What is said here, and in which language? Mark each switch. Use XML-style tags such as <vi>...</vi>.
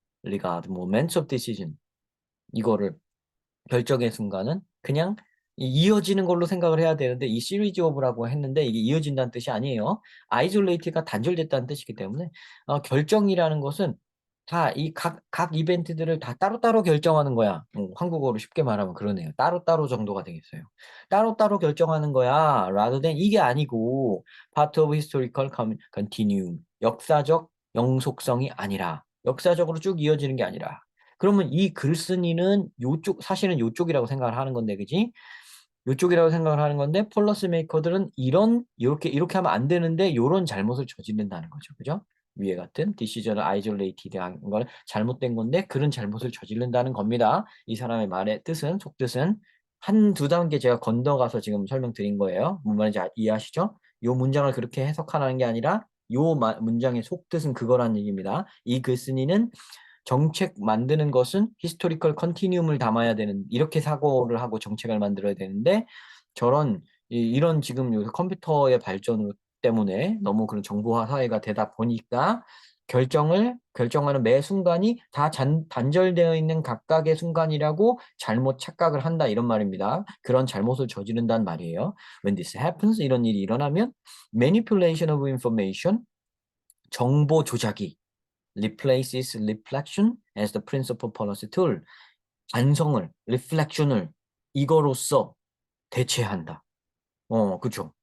<en>regard moments of decision</en> <ko>이거를 결정의 순간은 그냥 이어지는 걸로 생각을 해야 되는데 이 시리즈 오브라고 했는데 이게 이어진다는 뜻이 아니에요. 아이솔레이트가 단절됐다는 뜻이기 때문에 결정이라는 것은 다 이 각 이벤트들을 다 따로따로 결정하는 거야. 한국어로 쉽게 말하면 그러네요. 따로따로 정도가 되겠어요. 따로따로 결정하는 거야.</ko> <en>rather than</en> <ko>이게 아니고</ko> <en>part of historical continuum.</en> <ko>역사적 영속성이 아니라 역사적으로 쭉 이어지는 게 아니라 그러면 이 글쓴이는 사실은 요쪽이라고 생각을 하는 건데, 그지? 요쪽이라고 생각을 하는 건데, 폴러스 메이커들은 이렇게 하면 안 되는데, 요런 잘못을 저지른다는 거죠. 그죠? 위에 같은 디시저널 아이솔레이티드 한 걸 잘못된 건데, 그런 잘못을 저지른다는 겁니다. 이 사람의 말의 속뜻은 한두 단계 제가 건너가서 지금 설명드린 거예요. 뭔 말인지 이해하시죠? 요 문장을 그렇게 해석하라는 게 아니라, 문장의 속뜻은 그거란 얘기입니다. 이 글쓴이는 정책 만드는 것은 히스토리컬 컨티뉴움을 담아야 되는 이렇게 사고를 하고 정책을 만들어야 되는데 이런 지금 요새 컴퓨터의 발전 때문에 너무 그런 정보화 사회가 되다 보니까 결정하는 매 순간이 다 단절되어 있는 각각의 순간이라고 잘못 착각을 한다 이런 말입니다. 그런 잘못을 저지른다는 말이에요.</ko> <en>When this happens</en> <ko>이런 일이 일어나면</ko> <en>manipulation of information</en> <ko>정보 조작이</ko> <en>replaces reflection as the principal policy tool.</en> <ko>반성을, reflection을 이거로써 대체한다. 그죠.</ko>